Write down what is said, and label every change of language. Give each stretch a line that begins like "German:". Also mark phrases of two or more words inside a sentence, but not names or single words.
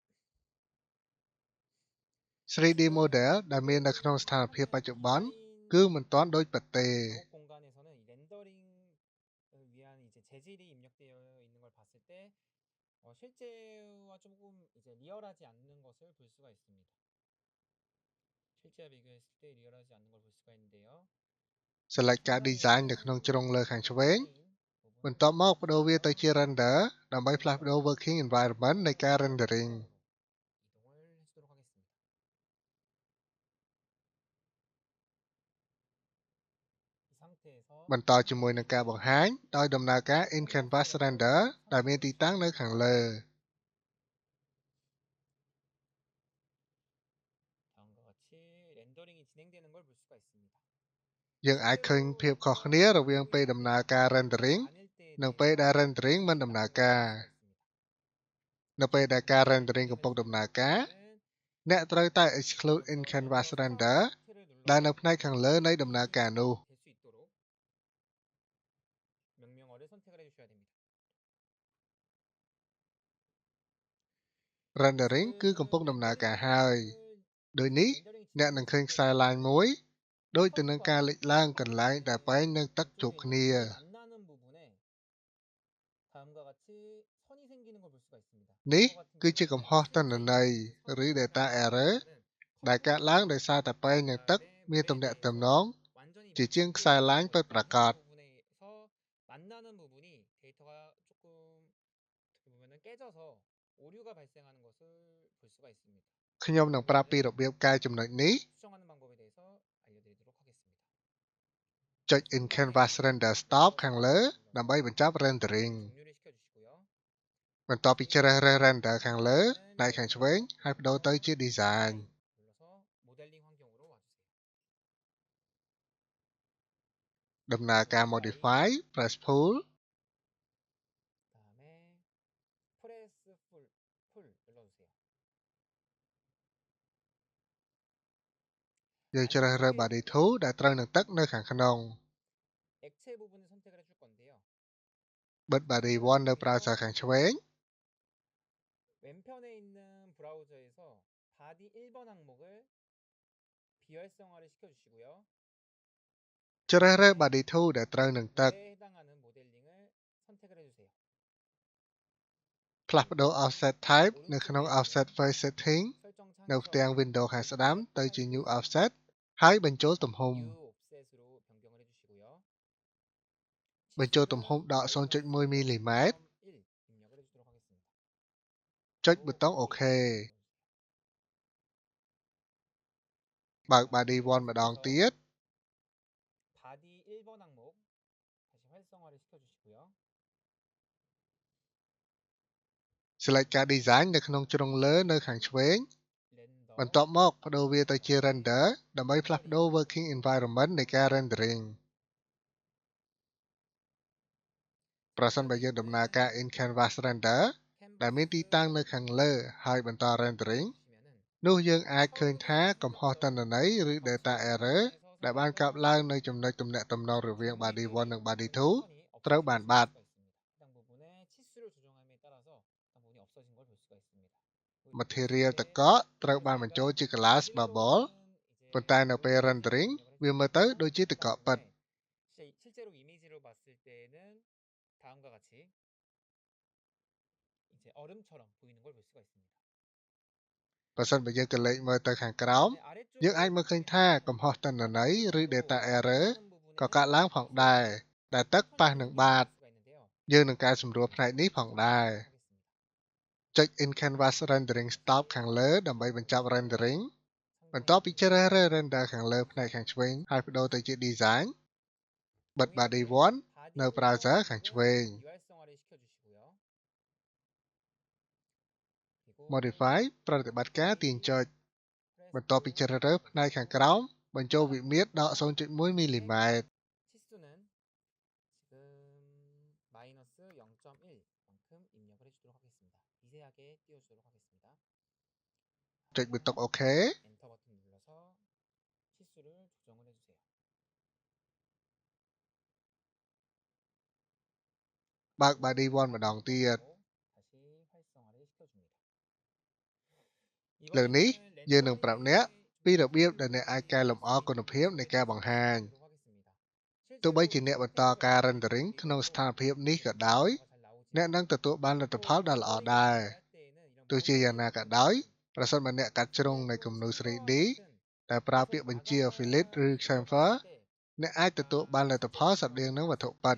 Khmer: 3D model ដែលមាននៅក្នុងស្ថានភាពបច្ចុប្បន្នគឺមិនទាន់ដូចពិតទេ
Korean: 작업 공간에서는 이 렌더링을 위한 이제 재질이 입력되어 있는 걸 봤을 때 실제와 조금 이제 리얼하지 않는 것을 볼 수가 있습니다. 실제와 비교했을 때 리얼하지 않는 걸 볼 수가 있는데요.
Khmer: select ការ design នៅក្នុងជ្រុងលើខាងឆ្វេង បន្ទាប់មកបដូរវាទៅជា render ដើម្បីផ្លាស់ប្ដូរ
English: working environment
Khmer: នៃការ rendering
Korean: 이동을 해주도록 하겠습니다. 이 상태에서
Khmer: បន្តជាមួយនឹងការបង្ហាញដោយដំណើរការ
English: in canvas render
Khmer: ដែលមានទីតាំងនៅខាងលើ
Korean: 다음과 같이 렌더링이 진행되는 걸 볼 수가 있습니다.
Khmer: យើងអាចឃើញភាពខុសគ្នារវាងពេលដំណើរការ rendering
Korean: 아닐 때에
Khmer: និងពេលដែល rendering មិនដំណើរការ នៅពេលដែលការ rendering កំពុងដំណើរការ អ្នកត្រូវតែ
English: exclude in canvas render
Khmer: ដែលនៅផ្នែកខាងលើនៃដំណើរការនោះ
Korean: 될수 있도록 명령어를 선택을 해주셔야 됩니다.
Khmer: rendering គឺកំពុងដំណើរការហើយ ដូចនេះអ្នកនឹងឃើញខ្សែ line មួយដូចទៅនឹងការលេចឡើងកន្លែងដែលប៉ែងនិងទឹកជួបគ្នា
Korean: 만나는 부분에 다음과 같이 선이 생기는 걸 볼 수가 있습니다.
Khmer: នេះគឺជាកំហុសទិន្នន័យឬ
English: data error
Khmer: ដែលកើតឡើងដោយសារតែប៉ែងនិងទឹកមានទំនាក់ទំនង
Korean: 완전히
Khmer: ជាជាងខ្សែ line ពិតប្រាកដ
Korean: 부분에서 만나는 부분이 데이터가 조금 어떻게 보면은 깨져서 오류가 발생하는 것을 볼 수가 있습니다.
Khmer: ខ្ញុំនឹងប្រាប់ពីរបៀបកែចំណុចនេះ
Korean: 수정하는 방법에 대해서 알려드리도록 하겠습니다.
Khmer: ចុច
English: in canvas render stop
Khmer: ខាងលើដើម្បីបញ្ចប់ rendering
Korean: 종료를 시켜주시고요.
Khmer: បន្ទាប់ពីជ្រើសរើស render ខាងលើផ្នែកខាងឆ្វេងហើយបដូរទៅជា design
Korean: 눌러서 모델링 환경으로 와주세요.
Khmer: ដំណើរការ
English: modify press pull
Korean: 그다음에 프레스 풀 눌러주세요.
Khmer: យើងជ្រើសរើស body 2 ដែលត្រូវនឹងទឹកនៅខាងក្នុង
Korean: 액체 부분을 선택을 해줄 건데요.
Khmer: បិទ body 1 នៅ browser ខាងឆ្វេង
Korean: 왼편에 있는 브라우저에서 바디 1번 항목을 비활성화를 시켜주시고요.
Khmer: ជ្រើសរើស body 2 ដែលត្រូវនឹងទឹក
Korean: 에 해당하는 모델링을 선택을 해주세요.
Khmer: ផ្លាស់ប្ដូរ
English: offset type
Khmer: នៅក្នុង
English: offset face setting
Korean: 설정
Khmer: នៅផ្ទាំង
Korean: 창에서
Khmer: window ខាងស្ដាំទៅជា
English: new offset
Khmer: ហើយបញ្ចូលទំហំ
English: new offset
Korean: 으로 변경을 해주시고요.
Khmer: បញ្ចូលទំហំដក 0.1 mm
Korean: 1 입력을 해주도록 하겠습니다.
Khmer: ចុចប៊ូតុង OK បើក body 1 ម្ដងទៀត
Korean: 바디 1번 항목 다시 활성화를 시켜주시고요.
Khmer: select ការ design នៅក្នុងជ្រុងលើនៅខាងឆ្វេង
Korean: 렌더
Khmer: បន្ទាប់មកបដូរវាទៅជា render ដើម្បីផ្លាស់ប្ដូរ
English: working environment
Khmer: នៃការ rendering ប្រសិនបើយើងដំណើរការ
English: in canvas render
Khmer: ដែលមានទីតាំងនៅខាងលើហើយបន្ត rendering នោះយើងអាចឃើញថាកំហុសទិន្នន័យឬ
English: data error
Khmer: ដែលបានកើតឡើងនៅចំណុចទំនាក់ទំនងរវាង body 1 និង body 2 ត្រូវបានបាត់
Korean: 해당 부분의 치수를 조정함에 따라서 해당 부분이 없어진 걸 볼 수가 있습니다.
Khmer: material ទឹកកកត្រូវបានបញ្ចូលជា
English: glass bubble
Khmer: ប៉ុន្តែនៅពេល rendering វាមើលទៅដូចជាទឹកកកពិត
Korean: 실제로 이미지로 봤을 때는 다음과 같이 이제 얼음처럼 보이는 걸 볼 수가 있습니다.
Khmer: បើសិនបើយើងក៏លេខមើលទៅខាងក្រោម យើងអាចមើលឃើញថាកំហុសទិន្នន័យឬ
English: data error
Khmer: ក៏កើតឡើង ផងដែរដែលទឹកប៉ះនឹងបាត យើងនឹងកែសម្រួលផ្នែកនេះផងដែរចុច
English: in canvas rendering stop
Khmer: ខាងលើដើម្បីបញ្ចប់ rendering បន្ទាប់ពីជ្រើសរើស render ខាងលើផ្នែកខាងឆ្វេងហើយបដូរទៅជា design បិទ body 1 នៅ browser ខាងឆ្វេង modify ប្រតិបត្តិការទាញចុចបន្ទាប់ពីជ្រើសរើសផ្នែកខាងក្រោមបញ្ចូលវិមាត្រដក 0.1 មីលីម៉ែត្រ
Korean: 치수는 지금 마이너스 0.1만큼 입력을 해주도록 하겠습니다. 미세하게 띄워주도록 하겠습니다.
Khmer: ចុចប៊ូតុង OK
Korean: 엔터 버튼 눌러서 치수를 조정을 해주세요.
Khmer: បើក body 1 ម្ដងទៀត
Korean: 다시 활성화를 시켜줍니다.
Khmer: លើនេះយើងនឹងប្រាប់អ្នកពីរបៀបដែលអ្នកអាចកែលម្អគុណភាពនៃការបង្ហាញទោះបីជាអ្នកបន្តការ rendering ក្នុងស្ថានភាពនេះក៏ដោយអ្នកនឹងទទួលបានលទ្ធផលដ៏ល្អដែរទោះជាយ៉ាងណាក៏ដោយប្រសិនបើអ្នកកាត់ជ្រុងនៃគំនូរ 3D ដែលប្រើពាក្យបញ្ជា fillet ឬ chamfer អ្នកអាចទទួលបានលទ្ធផលស្រដៀងនឹងវត្ថុពិត